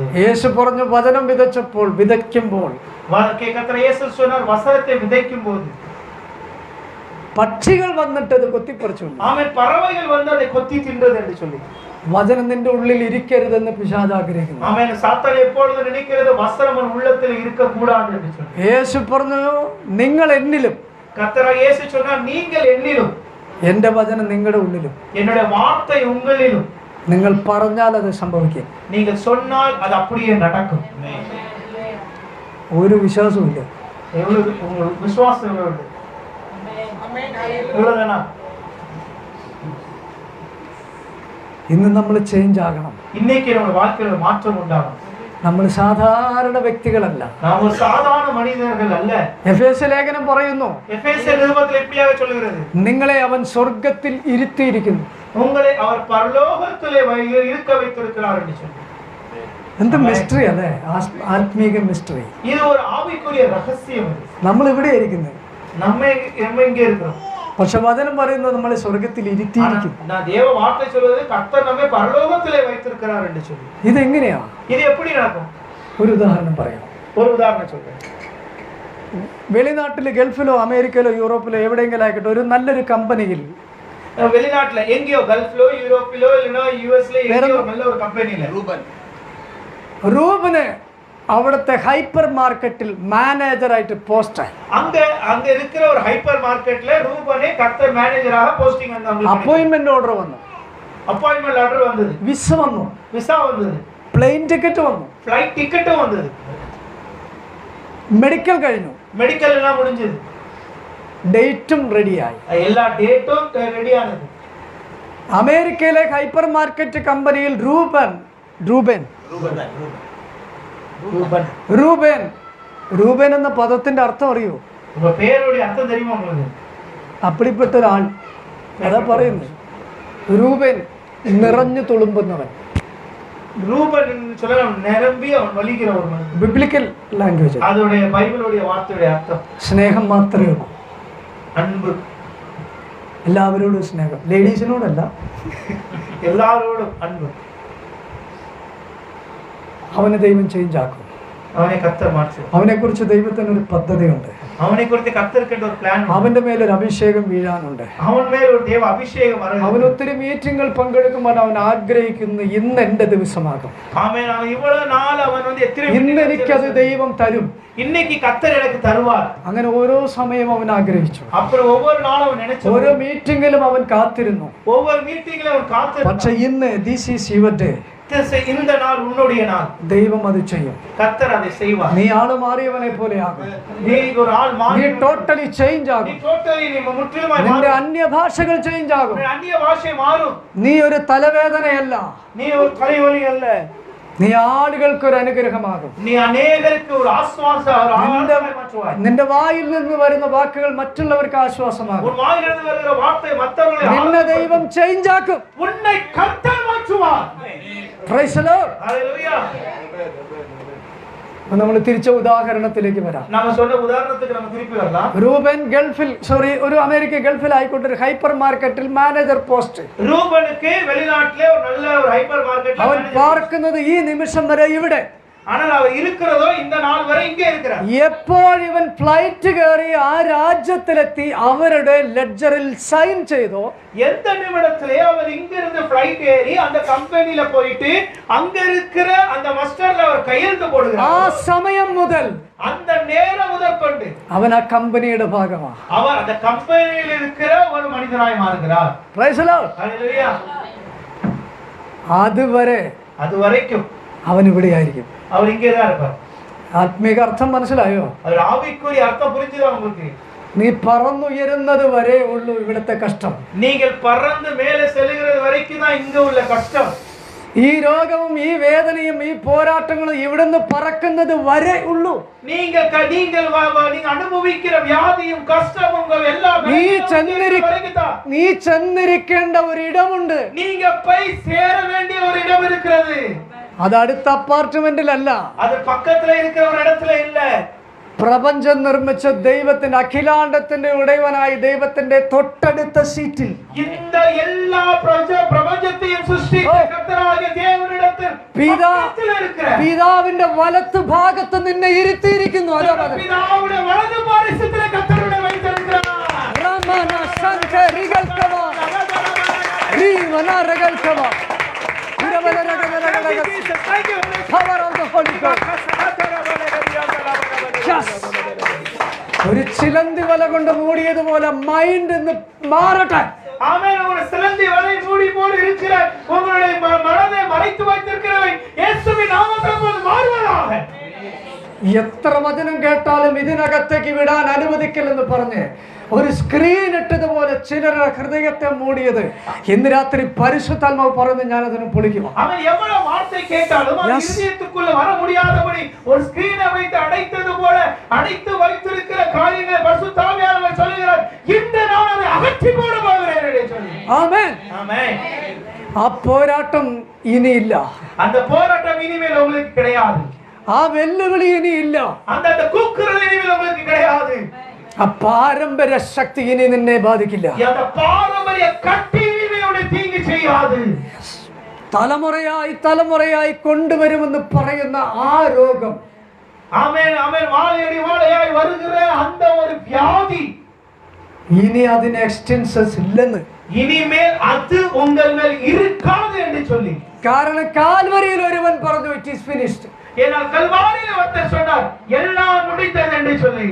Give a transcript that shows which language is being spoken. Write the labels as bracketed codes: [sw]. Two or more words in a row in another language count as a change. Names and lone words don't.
[ml] യേശു പറഞ്ഞു, വചനം വിതച്ചപ്പോൾ, വിതയ്ക്കുമ്പോൾ, [ta] கர்த்தர் இயேசு சொன்னார், வசனத்தை விதைக்கும் போது [ml] പക്ഷികൾ വന്നിട്ട് അത് കൊത്തിപ്പറിച്ചു. [ta] ஆமென். பறவைகள் வந்து அதை கொத்தி தின்றது என்று சொல்லி. [ml] വചനം നിന്റെ ഉള്ളിൽ ഇരിക്കരുതെന്ന് പിശാച് ആഗ്രഹിക്കുന്നു. [ta] ஆமென். சாத்தான் எப்பொழுதும் நினைக்கிறது வசனம் உன் உள்ளத்தில் இருக்க கூடாது என்று சொல்லி. [ml] യേശു പറഞ്ഞു, നിങ്ങൾ എന്നിലും, [ta] கர்த்தர் இயேசு சொன்னார், நீங்கள் என்னிலும், [ml] എന്റെ വചനം നിങ്ങളുടെ ഉള്ളിലും, [ta] என்னுடைய வார்த்தை உங்களிலும். [ml] നിങ്ങൾ പറഞ്ഞാൽ അത് സംഭവിക്കും. [ta] நீங்கள் சொன்னால் அது அப்படியே நடக்கும். [ml] ഒരു വിശ്വാസവും ഇല്ല. [ta] எவ்வளவு உங்களுக்கு விசுவாசம் எவ்வளவு? எவ்வளவுதானா? [ml] ഇന്ന് നമ്മൾ ചേഞ്ച് ആകണം. [ta] இன்னைக்கு நம்ம வாழ்க்கையில மாற்றம் உண்டாகும். [ml] നമ്മൾ സാധാരണ വ്യക്തികളല്ല. [ta] நாம் ஒரு சாதாரண மனிதர்கள் அல்ல. [ml] എഫേസ്യ ലേഖനം പറയുന്നു, [ta] எபேசியர் நிருபத்தில் எப்படியாக சொல்கிறது? [ml] നിങ്ങളെ അവൻ സ്വർഗത്തിൽ ഇരുത്തിയിരിക്കുന്നു. [ta] உங்களை அவர் பரலோகத்திலே இருக்க வைத்திருக்கிறார் என்று சொல்லி. [ml] എന്ത് മിസ്റ്ററി അല്ലേ, ആത്മീക മിസ്റ്ററി. [ta] இது ஒரு ஆவிக்குரிய ரகசியம். [ml] നമ്മൾ ഇവിടെ ഇരിക്കുന്നത്, [ta] நம்ம இங்கே இருக்கிறோம். [ml] പക്ഷെ വചനം പറയുന്നത് നമ്മളെ സ്വർഗത്തിൽ ഇരുത്തിയിരിക്കും. [ta] நான் தேவ வார்த்தை சொல்வது கர்த்தர் நம்மை பரலோகத்திலே வைத்திருக்கிறார் என்று சொல்லி. [ml] ഇതെങ്ങനെയാ? [ta] இது எப்படி நடக்கும்? [ml] ഒരു ഉദാഹരണം പറയാം. [ta] ஒரு உதாரணம் சொல்றேன். [ml] വെളിനാട്ടിൽ, ഗൾഫിലോ അമേരിക്കയിലോ യൂറോപ്പിലോ എവിടെയെങ്കിലും ആയിക്കോട്ടെ, ഒരു നല്ലൊരു കമ്പനിയിൽ, [ta] வெளிநாட்டுல எங்கேயோ, கல்ஃபிலோ யூரோப்பிலோ இல்லைன்னா யுஎஸ்ல எங்கேயோ நல்ல ஒரு கம்பெனில [ml] റൂബന് അവിടുത്തെ ഹൈപ്പർ മാർക്കറ്റിൽ മാനേജറായിട്ട് പോസ്റ്റായി. [ta] அங்க இருக்கிற ஒரு ஹைப்பர் மார்க்கெட்ல ரூபனே கர்த்தர் மேனேஜராக போஸ்டிங் வந்தாங்க. [en] appointment order [ml] വന്നു, [en] appointment order [ta] வந்தது, [ml] വിസ വന്നു, [ta] விசா வந்தது, [en] plane ticket [ml] വന്നു, [en] flight ticket [ta] வந்தது, [ml] മെഡിക്കൽ കഴിഞ്ഞു, [ta] மெடிக்கல் எல்லாம் முடிஞ்சது, [ml] ഡേറ്റും റെഡിയായി. [ta] எல்லா டேட்டும் ரெடியானது. [ml] അമേരിക്കയിലെ ഹൈപ്പർ മാർക്കറ്റ് കമ്പനിയിൽ റൂബൻ എന്ന പദത്തിന്റെ അർത്ഥം അറിയോ? [ta] உங்க பேருடைய அர்த்தம் தெரியுமா உங்களுக்கு? [ml] അപ്പടിപ്പെട്ട ഒരാൾ, അതാ പറയുന്നത്. റൂബൻ നിറഞ്ഞു തുളുമ്പുന്നവൻ. [ta] ரூபன் சொல்ல நிரம்பி அவன் வலிக்கிற ஒரு மனுஷன். [en] biblical language. [ta] அதோடைய பைபிளுடைய வார்த்தையுடைய அர்த்தம் [ml] സ്നേഹം മാത്രമേ ഉള്ളൂ. [ta] அன்பு. [ml] എല്ലാവരോടും സ്നേഹം, ലേഡീസിനോടല്ല, [ta] எல்லாரோடும் அன்பு. [ml] അവനെ ദൈവം ചേഞ്ച് ആക്കും. [ta] அவனை கர்த்தர் மாற்றுவார். [ml] അവനെ കുറിച്ച് ദൈവത്തിന് ഒരു പദ്ധതിയുണ്ട്. [ta] அவனை குறித்து கர்த்தருக்கு ஒரு பிளான். [ml] അവന്റെ മേലൊരു അഭിഷേകം വീഴാനുണ്ട്. [ta] அவன் மேல் ஒரு தேவ அபிஷேகம் வர. [ml] അവൻ ഒത്തിരി മീറ്റിങ്ങുകൾ പങ്കെടുക്കുമ്പോൾ അവൻ ആഗ്രഹിക്കുന്നു, ഇന്ന് എന്റെ ദിവസമാകും, [ta] ஆமென். அவன் இவ்வளவு நாள் அவன் வந்து எத்தனை [ml] ഇന്ന് എനിക്കത് ദൈവം തരും. [ta] இன்னைக்கு கர்த்தர் எனக்கு தருவார். [ml] അങ്ങനെ ഓരോ സമയം അവൻ ആഗ്രഹിച്ചു. [ta] அப்புறம் ஒவ்வொரு நாளும் அவன் நினைச்சு, [ml] ഓരോ മീറ്റിംഗിലും അവൻ കാത്തിരുന്നു. [ta] ஒவ்வொரு மீட்டிங்ல அவன் காத்து. [ml] പക്ഷെ ഇന്ന് [en] this is your day, [ta] இந்த நாள் உன்னுடைய நாள். [ml] ദൈവം അത് ചെയ്യും. [ta] கர்த்தர் அதை செய்வார். [ml] നീ ആള് മാറിയവനെ പോലെ ആകും. [ta] நீ ஒரு ஆள் [ml] നീ [ta] மாறி, [en] totally change [ta] நீ [ml] ആകും. [ta] டோட்டலி நீ முற்றிலுமாய் [ml] നിന്റെ [ta] மாறும். [ml] അന്യഭാഷകൾ ചേഞ്ച് ആകും. [ta] உன் அந்நிய பாஷை மாறும். [ml] നീ ഒരു തലവേദനയല്ല, [ta] நீ ஒரு தலைவலி அல்ல, [ml] നീ ആളുകൾക്ക് ഒരു അനുഗ്രഹമാകും. நீ അനേകർക്ക് ഒരു ആശ്വാസം, ഒരു ആനന്ദമായി മാറ്റുവാய். നിന്റെ വായിൽ നിന്ന് വരുന്ന വാക്കുകൾ മറ്റുള്ളവർക്ക് ആശ്വാസമാകും. [ta] உன் வாயிலிருந்து வருகிற வார்த்தை மற்றவர்களை [ml] നിന്നെ ദൈവം ചേഞ്ച് ആക്കും. [ta] உன்னை கர்த்தர் மாற்றுவார். [en] Praise the Lord. [ta] ஹalleluya. [ml] നമ്മൾ തിരിച്ച ഉദാഹരണത്തിലേക്ക് വരാം. [ta] நாம சொன்ன உதாரணத்துக்கு நம்ம திருப்பி வரலாம். [ml] റൂബൻ ഒരു അമേരിക്ക ഗൾഫിൽ ആയിക്കോട്ടെ, ഒരു ഹൈപ്പർ മാർക്കറ്റിൽ [en] manager post. [ta] ரூபனுக்கு வெளிநாட்டிலே ஒரு நல்ல ஒரு ஹைப்பர் மார்க்கெட்ல [ml] അവൻ പാർക്കുന്നത് ഈ നിമിഷം വരെ ഇവിടെ. [ta] ஆனால் அவர் இருக்கிறதோ இந்த நாள் வரை இங்கே இருக்கிறார். [ml] എപ്പോൾ ഇവൻ ഫ്ലൈറ്റ് കയറി ആ രാജ്യത്തിലെത്തി അവരുടെ ലെഡ്ജറിൽ സൈൻ ചെയ്തോ, [ta] எந்த நிமிடத்திலே அவர் இங்கிருந்து ஃளைட் ஏறி அந்த கம்பெனில போயிட்டு அங்க இருக்கிற அந்த மஸ்டர்ல அவர் கையெழுத்து போடுகிறார். [ml] ആ സമയം മുതൽ, [ta] அந்த நேரம் முதற்கொண்டு [ml] അവൻ ആ കമ്പനിയുടെ ഭാഗമാണ്. [ta] அவர் அந்த கம்பெனியில் இருக்கிற ஒரு மனிதனாய் மாறுகிறார். [en] Praise the Lord. [ta] ஹalleluya. [ml] അതുവരെ [ta] அது வரைக்கும் [ml] അവൻ ഇവിടെ ആയിരിക്കും. [ta] அவர் இங்கே தான் இருப்பார். [ml] ആത്മീക അർത്ഥം മനസ്സിലായോ? [ta] அது ஆவிக்குரிய அர்த்தம் புரிஞ்சுதா உங்களுக்கு? [ml] നീ പറന്നുയരുന്നത് വരെ ഉള്ളൂ ഇവിടുത്തെ കഷ്ടം. [ta] நீங்கள் பறந்து மேலே செல்கிறது வரைக்கும் தான் இங்க உள்ள கஷ்டம். [ml] ഈ രോഗവും ഈ വേദനയും ഈ പോരാട്ടങ്ങളും ഇവിടുന്ന് പറക്കുന്നത് വരെ ഉള്ളൂ. [ta] நீங்கள் அனுபவிக்கிற வியாதியும் கஷ்டமும் எல்லாம் [ml] നീ ചെന്നിരിക്കേണ്ട ഒരു ഇടമുണ്ട്. [ta] நீங்க போய் சேர வேண்டிய ஒரு இடம் இருக்கு. [ml] അത് അടുത്ത അപ്പാർട്ട്മെന്റിലല്ല, [ta] அது பக்கத்துல இருக்கிற ஒரு இடத்துல இல்ல. [ml] പ്രപഞ്ചം നിർമ്മിച്ച ദൈവത്തിന്റെ, അഖിലാണ്ടത്തിന്റെ ഉടയവനായ ദൈവത്തിന്റെ തൊട്ടടുത്ത സീറ്റിൽ [ta] இந்த எல்லா பிரபஞ்சத்தையும் சிருஷ்டித்த கர்த்தராகிய தேவனிடத்தில் பக்கத்துல இருக்கிற [ml] പിതാവിന്റെ വലത്ത് ഭാഗത്ത് നിന്നെ ഇരുത്തിയിരിക്കുന്നു. [ta] பிதாவுடைய வலது பாரிசத்திலே கர்த்தருடைய வைத்திருக்கிறார். റമന ശങ്കരികൽക്കവ റീവനരകൽക്കവ [en] Power of the Holy Ghost. [ml] ഒരു ചിലന്തി വല കൊണ്ട് മൂടിയതുപോലെ മൈൻഡ് എന്ന് മാറട്ടെ. [ta] ஆமென். ஒரு சிலந்தி வலை மூடி போல இருக்கிற உங்களுடைய மனதை மறைத்து வைத்திருக்கிறவை இயேசுவின் நாமத்தில் மாறுவதாக. [ml] എത്ര വചനം കേട്ടാലും ഇതിനകത്തേക്ക് വിടാൻ അനുവദിക്കില്ലെന്ന് പറഞ്ഞ് ഒരു സ്ക്രീൻ ഇട്ടതുപോലെ ചിലരുടെ ഹൃദയത്തെ മൂടിയത് ഇന്ന് രാത്രി പരിശുദ്ധാത്മാവ് പറയുന്നു, ഞാൻ അതിനെ പൊളിക്കും. [ta] அவன் எவ்வளவு வார்த்தை கேட்டாலும் அது இதயத்துக்குள்ள வர முடியாதபடி ஒரு ஸ்கிரீனை வைத்து அடைத்தது போல அடைத்து வைத்திருக்கிற காரியங்களை பரிசுத்த ஆவியானவர் சொல்கிறார், இன்று நான் அதை அகற்றி போட போகிறேன் என்று சொல்லி. [ml] ആമേൻ. [ta] ஆமென். [ml] ആ പോരാട്ടം ഇനിയില്ല, [ta] அந்த போராட்டம் இனிமேல் உங்களுக்கு கிடையாது. [ml] ആ വെല്ലുവിളി ഇനിയില്ല, [ta] அந்த கூக்குரல் இனிமேல் உங்களுக்கு கிடையாது. [ml] ആ പാരമ്പര്യ ശക്തി ഇനി നിന്നെ ബാധിക്കില്ല. [ta] அந்த பாரம்பரிய கட்டி இனிமேல் தீங்கு செய்யாது. [ml] തലമുറയായി തലമുറയായി കൊണ്ടുവരുമെന്ന് പറയുന്ന ആ രോഗം, [ta] ஆமென் ஆமென், வாழையடி வாழையாய் வருகிற அந்த ஒரு வியாதி [ml] ഇനി അതിന് എക്സ്റ്റൻസസ് ഇല്ലെന്ന്, [ta] இனிமேல் அது உங்கள் மேல் இருக்காது என்று சொல்லி. [ml] കാരണം കാൽവരിയിൽ ഒരുവൻ പറഞ്ഞു [en] it is finished. [ta] ஏனால் கல்வாரியில் ஒருத்தர் சொன்னார் எல்லாம் முடிந்தது என்று சொல்லி.